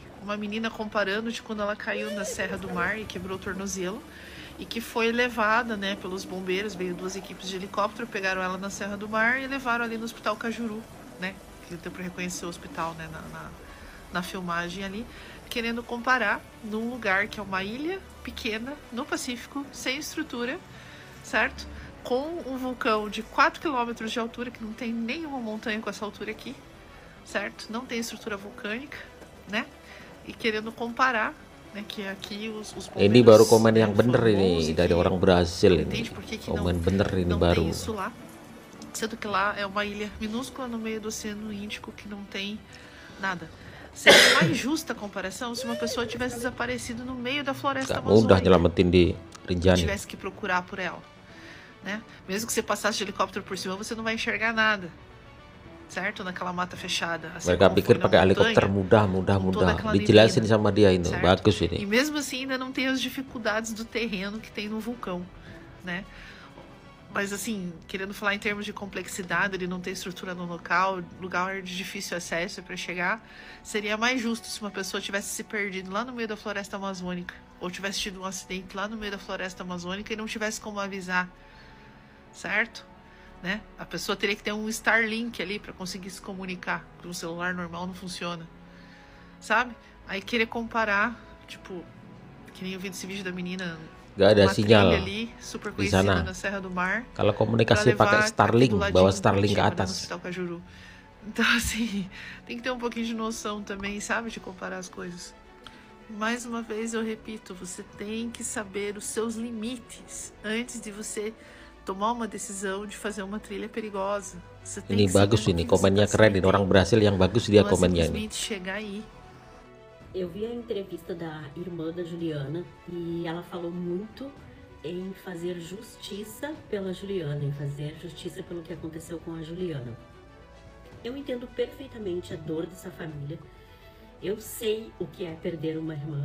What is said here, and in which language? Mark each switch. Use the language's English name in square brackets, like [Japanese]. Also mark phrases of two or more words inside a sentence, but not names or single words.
[Portuguese] Uma menina comparando de quando ela caiu na Serra do Mar e quebrou o tornozelo e que foi levada, né, pelos bombeiros, veio duas equipes de helicóptero, pegaram ela na Serra do Mar e levaram ali no Hospital Cajuru, né, que deu para reconhecer o hospital, né, na filmagem ali, querendo comparar num lugar que é uma ilha pequena no Pacífico, sem estrutura, certo? Com um vulcão de 4 quilômetros de altura, que não tem nenhuma montanha com essa altura aqui, certo? Não tem estrutura vulcânica, né? E querendo comparar, né, que aqui os [Indonesian] Ini baru [Portuguese] bombeiros, [Indonesian] komen [Portuguese] né, [Indonesian] yang bener [Portuguese] foram bons [Indonesian] ini [Portuguese] e [Indonesian] dari [Portuguese] que [Indonesian] orang Brasil [Portuguese] não [Indonesian] ini. [Portuguese] entende por que [Indonesian] Komen bener ini [Portuguese] não [Indonesian] baru. [Portuguese] tem isso lá, sendo que lá é uma ilha minúscula no meio do Oceano Índico que não tem nada. Seria mais justa a comparação se uma pessoa tivesse desaparecido no meio da floresta [Indonesian] Gak mudah [Portuguese] amazônica, [Indonesian] nyelamatin di Rinjani. [Portuguese] tivesse que procurar por ela, né? Mesmo que você passasse de helicóptero por cima, você não vai enxergar nada, certo? Naquela mata fechada. Assim [Indonesian] Mereka [Portuguese] como [Indonesian] pikir [Portuguese] foi na [Indonesian] pakai helikopter [Portuguese] montanha, [Indonesian] mudah. [Portuguese] com toda aquela [Indonesian] Dijelasin [Portuguese] neblina, [Indonesian] sama dia itu, [Portuguese] certo? [Indonesian] bagus [Portuguese] E [Indonesian] ini. [Portuguese] mesmo assim ainda não tem as dificuldades do terreno que tem no vulcão, né? Mas assim, querendo falar em termos de complexidade, ele não ter estrutura no local, lugar de difícil acesso para chegar, seria mais justo se uma pessoa tivesse se perdido lá no meio da floresta amazônica, ou tivesse tido um acidente lá no meio da floresta amazônica e não tivesse como avisar, certo? Né? A pessoa teria que ter um Starlink ali para conseguir se comunicar, porque um celular normal não funciona, sabe? Aí querer comparar, tipo, que nem eu vi desse vídeo da menina, [Indonesian] Gak ada [Portuguese] uma trilha [Indonesian] sinyal [Portuguese] ali, super [Indonesian] di [Portuguese] conhecida [Indonesian] sana. [Portuguese] na Serra do Mar, [Indonesian] Kalau [Portuguese] para [Indonesian] komunikasi pakai [Portuguese] levar aqui [Indonesian] Starlink, [Portuguese] do ladinho [Indonesian] bawa [Portuguese] em [Indonesian] Starlink ke [Portuguese] Curitiba, né, no [Indonesian] atas. [Portuguese] Hospital Cajuru. Então, assim, tem que ter um pouquinho de noção também, sabe, de comparar as coisas. Mais uma vez eu repito, você tem que saber os seus limites antes de você tomar uma decisão de fazer uma trilha perigosa. Você tem [Indonesian] Ini [Portuguese] que saber [Indonesian] bagus [Portuguese] no [Indonesian] ini, [Portuguese] que você [Indonesian] komennya [Portuguese] está se [Indonesian] keren ini. Orang [Portuguese] metendo. [Indonesian] Brasil yang bagus dia [Portuguese] Não é [Indonesian] komennya ini. [Portuguese] simplesmente chegar aí. Eu vi a entrevista da irmã da Juliana e ela falou muito em fazer justiça pela Juliana, em fazer justiça pelo que aconteceu com a Juliana. Eu entendo perfeitamente a dor dessa família. Eu sei o que é perder uma irmã.